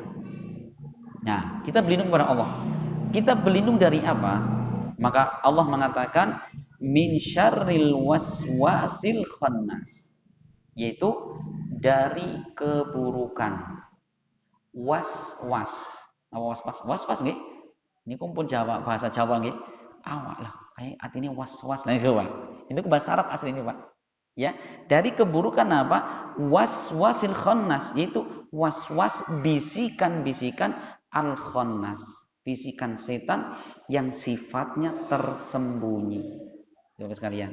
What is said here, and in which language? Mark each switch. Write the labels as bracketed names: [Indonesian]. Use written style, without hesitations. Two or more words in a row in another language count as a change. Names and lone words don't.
[Indonesian] Nah, kita berlindung kepada Allah. Kita berlindung dari apa? Maka Allah mengatakan [Arabic] من شر الوسواس الخناس, [Indonesian] yaitu dari keburukan was-was. Was-was nggih? Ini kumpul Jawa, bahasa Jawa nggih. [Banjar] Awak lah, kayak artinya was-was nah itu Pak. [Indonesian] Itu bahasa Arab asli ini Pak. Ya, dari keburukan apa? [Arabic] الوسواس الخناس, [Indonesian] yaitu was-was, bisikan-bisikan al-khannas, bisikan setan yang sifatnya tersembunyi. Bapak sekalian.